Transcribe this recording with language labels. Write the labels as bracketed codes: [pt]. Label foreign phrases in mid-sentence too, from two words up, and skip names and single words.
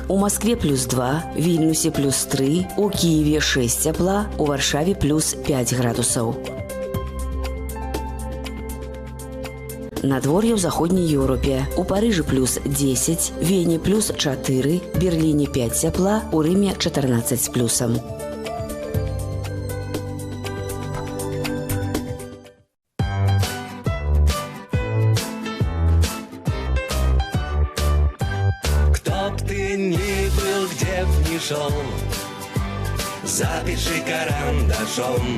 [be] У Маскве плюс 2, Вільнюсе плюс 3, у Кіеве 6 цяпла, у Варшаве плюс 5 градусаў. Надвор'е ў заходняй Еўропе. У Парыжы плюс 10, Вене плюс 4, Берліне 5 цяпла, у Рыме 14 з плюсам. [ru] Кто б ты ни был, где б ни шел, запиши карандашом.